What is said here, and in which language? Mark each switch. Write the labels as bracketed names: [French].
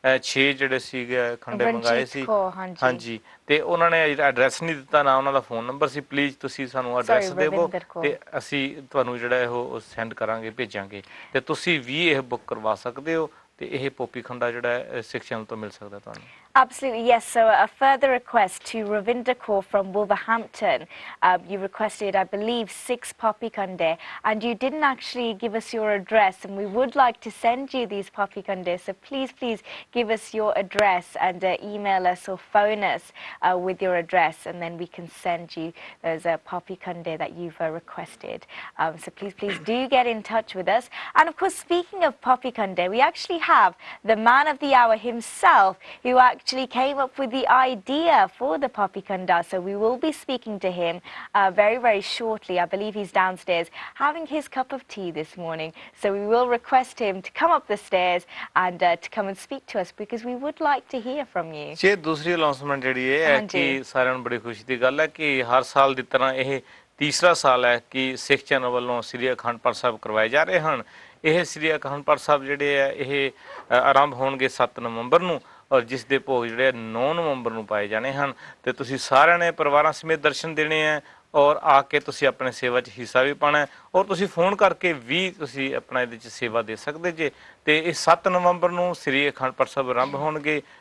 [Punjabi] 6 ਜਿਹੜੇ ਸੀਗੇ ਖੰਡੇ ਮੰਗਾਏ ਸੀ ਹਾਂਜੀ ਤੇ ਉਹਨਾਂ ਨੇ ਐਡਰੈਸ ਨਹੀਂ ਦਿੱਤਾ ਨਾ ਉਹਨਾਂ ਦਾ ਫੋਨ ਨੰਬਰ ਸੀ ਪਲੀਜ਼ ਤੁਸੀਂ ਸਾਨੂੰ ਐਡਰੈਸ ਦੇਵੋ ਤੇ ਅਸੀਂ ਤੁਹਾਨੂੰ ਜਿਹੜਾ ਉਹ ਸੈਂਡ ਕਰਾਂਗੇ ਭੇਜਾਂਗੇ ਤੇ ਤੁਸੀਂ ਵੀ ਇਹ ਬੁੱਕ ਕਰਵਾ ਸਕਦੇ ਹੋ ਤੇ ਇਹ ਪੋਪੀ ਖੰਡਾ ਜਿਹੜਾ ਸਿੱਖ ਚੈਨਲ ਤੋਂ ਮਿਲ ਸਕਦਾ ਤੁਹਾਨੂੰ [English] Absolutely, yes. So a further request to Ravinder Kaur from Wolverhampton. You requested, I believe, 6 poppy khande, and you didn't actually give us your address, and we would like to send you these poppy khande. So please give us your address and email us or phone us with your address, and then we can send you those poppy khande that you've requested. So please do get in touch with us. And of course, speaking of poppy khande, we actually have the man of the hour himself, who actually came up with the idea for the poppy khanda. So we will be speaking to him very shortly. I believe he's downstairs having his cup of tea this morning. So we will request him to come up the stairs and to come and speak to us because we would like to hear from you. [Punjabi] ਜੇ ਦੂਸਰੀ announcement ਜਿਹੜੀ ਹੈ ਕਿ ਸਾਰਿਆਂ ਨੂੰ ਬੜੀ ਖੁਸ਼ੀ ਦੀ ਗੱਲ ਹੈ ਕਿ ਹਰ ਸਾਲ ਦੀ ਤਰ੍ਹਾਂ ਇਹ ਤੀਸਰਾ ਸਾਲ ਹੈ ਕਿ ਸਿੱਖ ਚੈਨਲ ਵੱਲੋਂ ਸ੍ਰੀ ਅਖੰਡ ਪਾਠ ਸਾਹਿਬ ਕਰਵਾਏ ਜਾ ਰਹੇ ਹਨ ਇਹ ਸ੍ਰੀ ਅਖੰਡ ਪਾਠ ਸਾਹਿਬ ਜਿਹੜੇ ਆ ਇਹ ਆਰੰਭ ਹੋਣਗੇ 7 ਨਵੰਬਰ ਨੂੰ ਔਰ ਜਿਸ ਦੇ ਭੋਗ ਜਿਹੜੇ 9 ਨਵੰਬਰ ਨੂੰ ਪਾਏ ਜਾਣੇ ਹਨ ਤੇ ਤੁਸੀਂ ਸਾਰਿਆਂ ਨੇ ਪਰਿਵਾਰਾਂ ਸਮੇਤ ਦਰਸ਼ਨ ਦੇਣੇ ਆ ਔਰ ਆ ਕੇ ਤੁਸੀਂ ਆਪਣੇ ਸੇਵਾ 'ਚ ਹਿੱਸਾ ਵੀ ਪਾਣਾ ਔਰ ਤੁਸੀਂ ਫੋਨ ਕਰਕੇ ਵੀ ਤੁਸੀਂ ਆਪਣਾ ਇਹਦੇ 'ਚ ਸੇਵਾ ਦੇ ਸਕਦੇ ਜੇ ਤੇ ਇਹ 7 ਨਵੰਬਰ ਨੂੰ ਸ੍ਰੀ ਅਖੰਡ ਪਾਠ ਸਾਹਿਬ ਆਰੰਭ ਹੋਣਗੇ